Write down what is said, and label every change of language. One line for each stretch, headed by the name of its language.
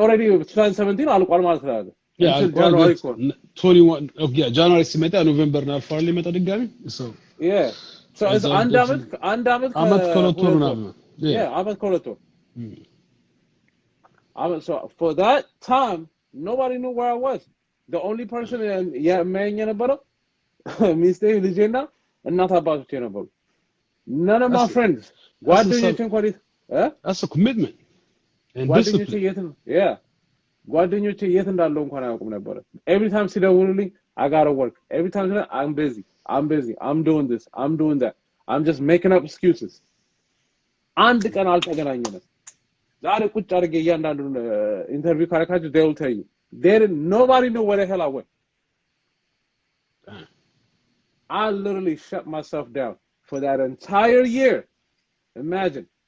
Amharic: Already 2017 አልቋል ማለት ነው።
English: Yeah, January 21. Okay, yeah,
Amharic: January ሲመጣ ኖቬምበር ነው አልፏል ሊመጣ ድጋሚ so
English: yeah. So it's
Amharic: አንድ አመት ከሁለት ወር ምናምን
English: yeah
Amharic: አመት ከሁለት ወር
English: so for that time nobody knew where I was. The only person
Amharic: የሚያየኝ የነበረው ሚስቴ ልጄና እናት አባቶቼ ነበሩ.
English: None of my friends.
Amharic: ጓደኞቼ እንኳን
English: that's a commitment and discipline.
Amharic: ጓደኞቼ የት እንዳለው እንኳን አያውቁም ነበር.
English: Every time
Amharic: ሲደውሉልኝ
English: I gotta work. Every time I'm busy. I'm doing this. I'm doing that. I'm just making up excuses.
Amharic: አንድ ቀን አልተገናኘንም. ዛሬ ቁጭ አድርጌ እያንዳንዱን ኢንተርቪው ካረካችሁ
English: they will tell you. Nobody knew where the hell I went. I literally shut myself down for that entire year. Imagine.